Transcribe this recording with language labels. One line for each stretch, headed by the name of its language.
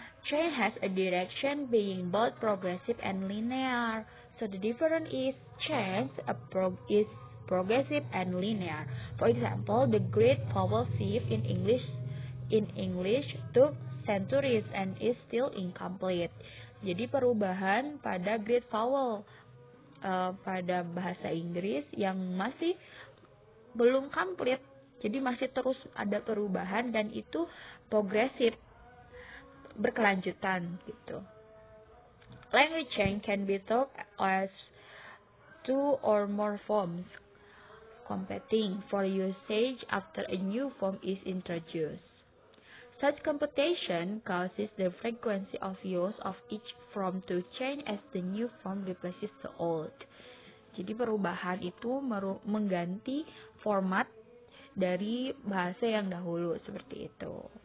English: Change has a direction being both progressive and linear. So the difference is change is progressive and linear. For example, the great vowel shift in English took centuries and is still incomplete.
Indonesian: Jadi perubahan pada great vowel pada bahasa Inggris yang masih belum komplit. Jadi masih terus ada perubahan dan itu progresif, berkelanjutan gitu.
English: Language change can be thought as two or more forms competing for usage after a new form is introduced. Such competition causes the frequency of use of each form to change as the new form replaces the old.
Indonesian: Jadi perubahan itu mengganti format dari bahasa yang dahulu, seperti itu.